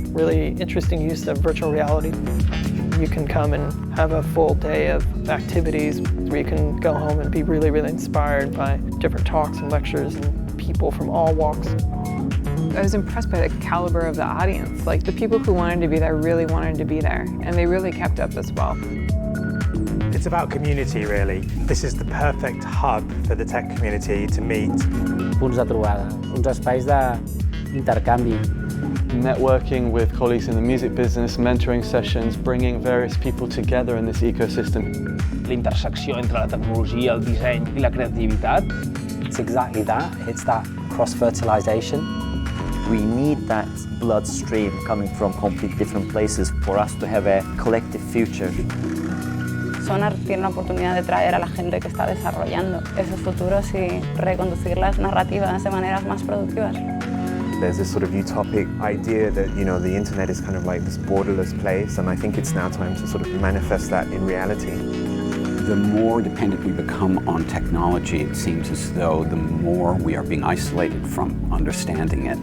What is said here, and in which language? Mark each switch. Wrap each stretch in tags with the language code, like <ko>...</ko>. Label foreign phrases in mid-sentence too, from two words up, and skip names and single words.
<en>Really interesting use of virtual reality. You can come and have a full day of activities where you can go home and be really, really inspired by different talks and lectures and people from all walks. I was impressed by the caliber of the audience. Like, the people who wanted to be there really wanted to be there, and they really kept up as well. It's about community, really. This is the perfect hub for the tech community to meet.</en> <ca>Punts de trobada, uns espais d'intercanvi.</ca> <en>Networking with colleagues in the music business, mentoring sessions, bringing various people together in this ecosystem.</en> <ca>La intersecció entre la tecnologia, el disseny i la creativitat.</ca> <en>It's exactly that. It's that cross-fertilization. We need that bloodstream coming from completely different places for us to have a collective future.</en> <es>Sónar tiene la oportunidad de traer a la gente que está desarrollando esos futuros y reconducir las narrativas de maneras más productivas.</es> <en>There's this sort of utopic idea that, you know, the internet is kind of like this borderless place, and I think it's now time to sort of manifest that in reality. The more dependent we become on technology, it seems as though the more we are being isolated from understanding it.</en>